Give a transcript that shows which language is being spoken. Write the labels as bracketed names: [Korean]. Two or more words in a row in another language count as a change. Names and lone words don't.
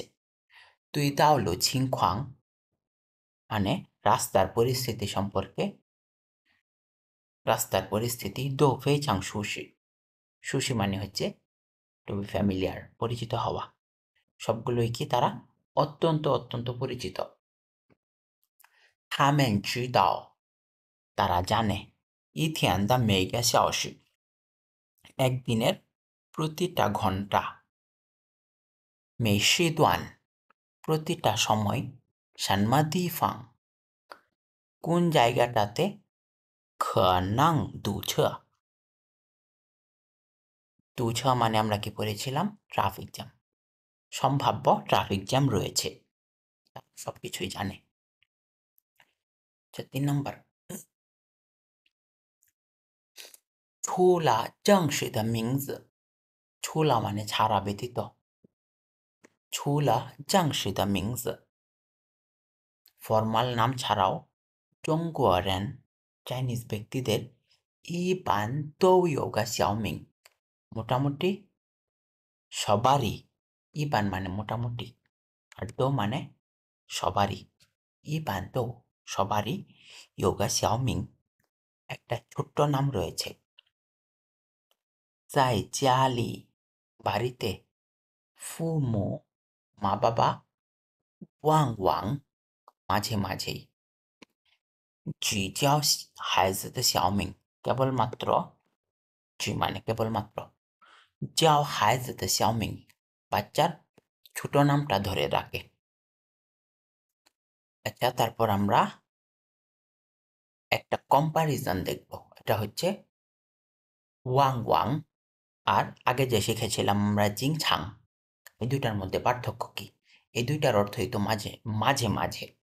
[Chinese] 对道路情况 [Bangla] মানে রাস্তার পরিস্থিতি সম্পর্কে, রাস্তার পরিস্থিতি। [Chinese] 都非常熟悉, [Bangla] সুশি মানে হচ্ছে [English] to be familiar, [Bangla] পরিচিত হওয়া। সবগুলোই কি তারা অত্যন্ত অত্যন্ত পরিচিত। [Chinese] 他们知道 [Bangla] তারা জানে [Chinese] 一天的每个小时 [Bangla] একদিনের প্রতিটা ঘন্টা [Chinese] 每时段 [Bangla] প্রতিটা সময় [Chinese] 什么地方 [Bangla] কোন জায়গাটাতে [Chinese] 可能堵车 [Bangla] 堵车 মানে আমরা কি পড়েছিলাম [English] traffic jam [Bangla] সম্ভাব্য ট্রাফিক জ্যাম রয়েছে সবকিছুই জানে 3 নম্বর [Chinese] 除了正式的名字 [Bangla] 除了 মানে ছাড়া ব্যতীত [Chinese] 除了正式的名字 [Bangla] ফরমাল নাম ছাড়াও 中国人 চাইনিজ ব্যক্তিদের 一般 [Chinese] 都有个小名 [Bangla] মোটামুটি সবারই 一般 মানে মোটামুটি আর দো মানে সবারই 一般都 সবারই [Chinese] 有个小名 [Bangla] একটা ছোট্ট নাম রয়েছে 在家里 বাড়িতে 父母 মা বাবা 旺旺 মাঝে মাঝেই [Chinese] 只教孩子的小名 [Bangla] কেবলমাত্র 只মানে কেবলমাত্র [Chinese] 教孩子的小名 [Bangla] বাচ্চার ছোট নামটা ধরে রাখে আচ্ছা তারপর আমরা একটা কম্পারিজন দেখব এটা হচ্ছে ওয়াং ওয়াং আর আগে যে শিখেছিলাম আমরা জিংছাং এই দুইটার মধ্যে পার্থক্য কি এই দুইটার অর্থই তো মাঝে মাঝে মাঝে